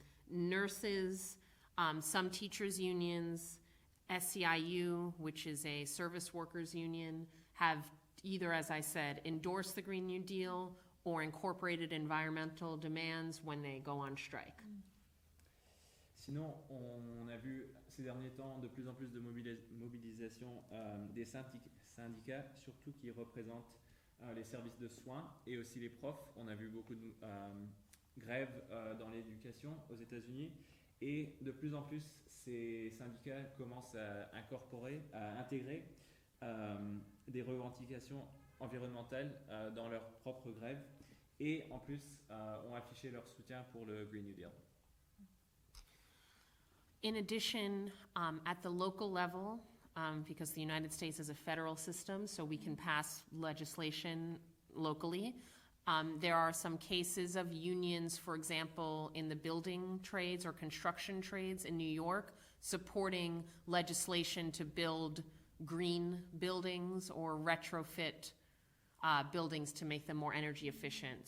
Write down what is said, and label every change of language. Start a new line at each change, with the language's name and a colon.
English: Nurses, some teachers' unions, SEIU, which is a service workers union, have either, as I said, endorsed the Green New Deal or incorporated environmental demands when they go on strike.
French: Sinon, on a vu ces derniers temps de plus en plus de mobilisation des syndicats, surtout qui représentent les services de soins et aussi les profs. On a vu beaucoup de grèves dans l'éducation aux États-Unis. Et de plus en plus, ces syndicats commencent à incorporer, à intégrer des revendications environnementales dans leurs propres grèves et en plus ont affiché leur soutien pour le Green New Deal.
English: In addition, at the local level, because the United States is a federal system, so we can pass legislation locally, there are some cases of unions, for example, in the building trades or construction trades in New York, supporting legislation to build green buildings or retrofit buildings to make them more energy efficient.